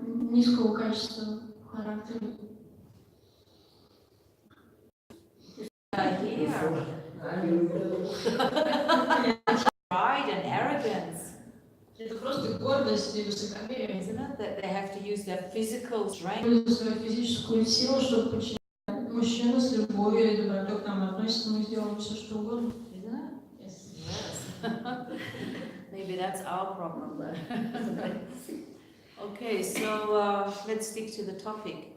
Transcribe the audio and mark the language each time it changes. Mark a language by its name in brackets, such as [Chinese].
[Russian] низкого качества характера. [English] Here. Pride and arrogance. [Russian] Это просто гордость и высокомерие. [English] Isn't it? That they have to use their physical strength. [Russian] Используют свою физическую силу, чтобы подчинять мужчину с любовью и добротой к нам относится, мы сделаем все, что угодно. [English] Isn't it? Yes. Maybe that's our problem then. Okay, so let's stick to the topic.